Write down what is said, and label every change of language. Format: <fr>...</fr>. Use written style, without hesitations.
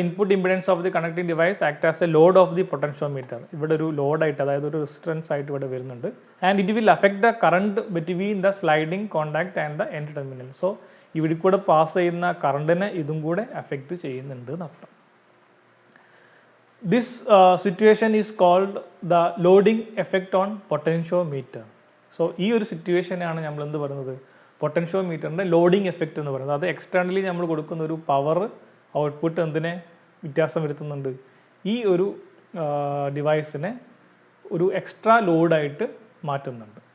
<en>Input impedance of the connecting device act as a load of the potentiometer.</en> <ml>ഇവിടെ ഒരു ലോഡായിട്ട്, അതായത് ഒരു resistance ആയിട്ട് ഇവിടെ വരുന്നുണ്ട്.</ml> <en>And it will affect the current between the sliding contact and the end terminal.</en> <ml>So ഇവിടെ കൂടെ pass ചെയ്യുന്ന കറണ്ടിനെ ഇതും കൂടെ അഫക്റ്റ് ചെയ്യുന്നുണ്ട് എന്നർത്ഥം.</ml> <en>This situation is called the loading effect on potentiometer.</en> <ml>So ഈ ഒരു സിറ്റുവേഷനാണ് നമ്മൾ എന്ത് പറയുന്നത്, പൊട്ടൻഷ്യോമീറ്ററിൻ്റെ ലോഡിംഗ് എഫക്റ്റ് എന്ന് പറയുന്നത്. അത് എക്സ്റ്റേണലി നമ്മൾ കൊടുക്കുന്ന ഒരു പവർ ഔട്ട്പുട്ട് എന്തിനെ വ്യത്യാസം വരുത്തുന്നുണ്ട്, ഈ ഒരു ഡിവൈസിനെ ഒരു എക്സ്ട്രാ ലോഡായിട്ട് മാറ്റുന്നുണ്ട്.</ml>